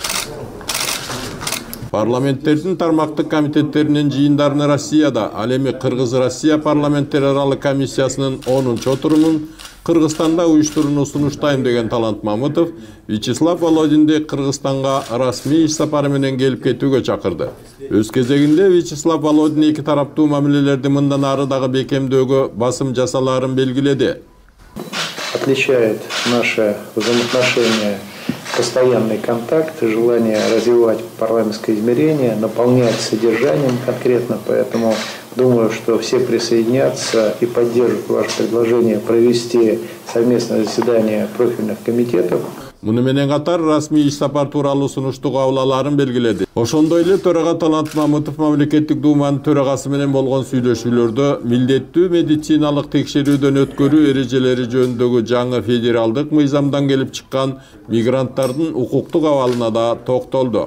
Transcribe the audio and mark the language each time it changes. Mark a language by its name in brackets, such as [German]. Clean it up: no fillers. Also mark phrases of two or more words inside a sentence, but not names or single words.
[Kyrgyz] Парламенттердин тармактык комитеттеринин жыйындарыны Россияда, ал эми Кыргыз-Россия парламенттер аралык комиссиясынын 10-отурумун Кыргызстанда уюштурууну сунуштайм деген Талант Мамытов Вячеслав Володинди Кыргызстанга расмий иш сапары менен келип кетүүгө чакырды. Өз кезегинде Вячеслав Володин эки тараптуу мамилелерди мындан ары дагы бекемдөөгө басым жасалаарын белгиледи. [Russian] Отличает наше взаимоотношение постоянный контакт, желание развивать парламентское измерение, наполнять содержанием конкретно, поэтому думаю, что все присоединятся и поддержат ваше предложение провести совместное заседание профильных комитетов. [Kyrgyz] Муну менен катар расмий иш сапар тууралуу сунуштуу кабыл белгиледи. Ошондой эле төрага Талант Мамытов мамлекеттик думанын төрагасы менен болгон сүйлөшүүлөрдө милдеттүү медициналык текшерүүдөн өткөрүү эрежелери жөнүндөгү жаңы федералдык мыйзамдан келип чыккан мигранттардын укуктук абалына да токтолду.